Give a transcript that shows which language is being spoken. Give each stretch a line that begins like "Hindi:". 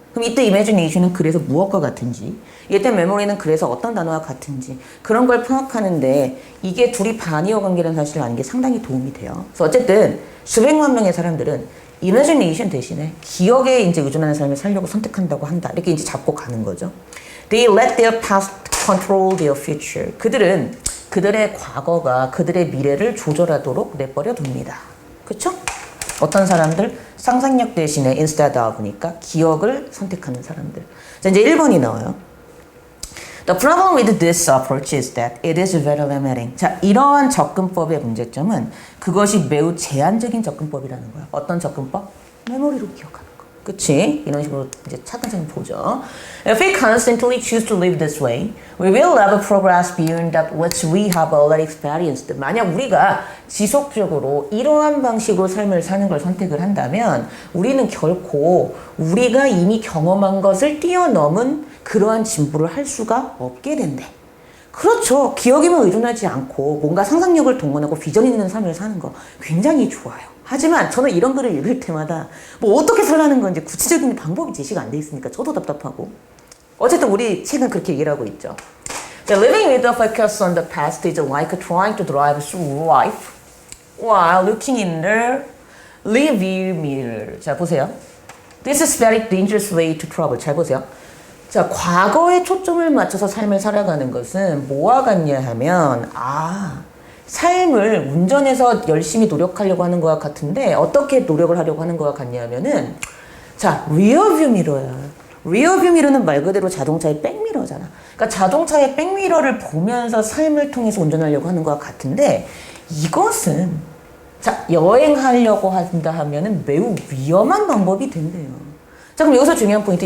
Korean: 그럼 이때 imagination은 그래서 무엇과 같은지, 이때 memory는 그래서 어떤 단어와 같은지 그런 걸 파악하는데 이게 둘이 반이어 관계라는 사실을 아는 게 상당히 도움이 돼요. 그래서 어쨌든 수백만 명의 사람들은 imagination 대신에 기억에 이제 의존하는 삶을 살려고 선택한다고 한다. 이렇게 이제 잡고 가는 거죠.
English: They let their past control their future.
Korean: 그들은 그들의 과거가 그들의 미래를 조절하도록 내버려 둡니다. 그쵸? 어떤 사람들? 상상력 대신에
English: instead of
Korean: 니까 기억을 선택하는 사람들. 자, 이제 1번이 나와요.
English: The problem with this approach is that it is very limiting.
Korean: 자, 이러한 접근법의 문제점은 그것이 매우 제한적인 접근법이라는 거야. 어떤 접근법? 메모리로 기억하는 거. 그치? 이런 식으로 이제 차근차근 보죠.
English: If we constantly choose to live this way, we will never progress beyond that which we have already experienced.
Korean: 만약 우리가 지속적으로 이러한 방식으로 삶을 사는 걸 선택을 한다면 우리는 결코 우리가 이미 경험한 것을 뛰어넘은 그러한 진보를 할 수가 없게 된대. 그렇죠. 기억에만 의존하지 않고 뭔가 상상력을 동원하고 비전 있는 삶을 사는 거 굉장히 좋아요. 하지만 저는 이런 글을 읽을 때마다 뭐 어떻게 살라는 건지 구체적인 방법이 제시가 안 돼 있으니까 저도 답답하고. 어쨌든 우리 책은 그렇게 얘기를 하고 있죠.
English: Living with a focus on the past is like trying to drive through life while looking in the rearview mirror.
Korean: 자, 보세요.
English: This is very dangerous way to travel.
Korean: 잘 보세요. 자, 과거에 초점을 맞춰서 삶을 살아가는 것은 뭐와 같냐 하면 삶을 운전해서 열심히 노력하려고 하는 것과 같은데 어떻게 노력을 하려고 하는 것과 같냐 하면은 자, 리어뷰 미러야. 리어뷰 미러는 말 그대로 자동차의 백미러잖아. 그러니까 자동차의 백미러를 보면서 삶을 통해서 운전하려고 하는 것과 같은데 이것은 자, 여행하려고 한다 하면은 매우 위험한 방법이 된대요. 자, 그럼 여기서 중요한 포인트.